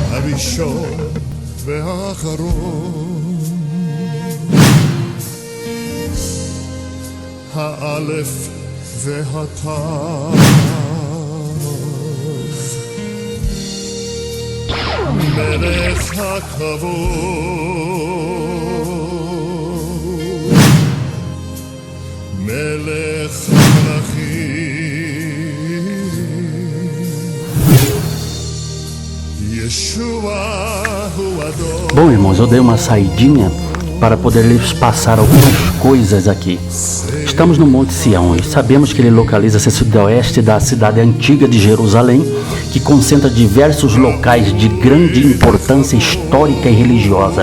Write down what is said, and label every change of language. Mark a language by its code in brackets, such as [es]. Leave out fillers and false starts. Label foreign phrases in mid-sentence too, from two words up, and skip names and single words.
[he] הראשון והאחרון, האלף והתו, מלך הכבוד, מלך המלכים. [pt] Bom, irmãos, eu dei uma saidinha para poder lhes passar algumas coisas aqui. Estamos no Monte Sião e sabemos que ele localiza-se a sudoeste da cidade antiga de Jerusalém, que concentra diversos locais de grande importância histórica e religiosa.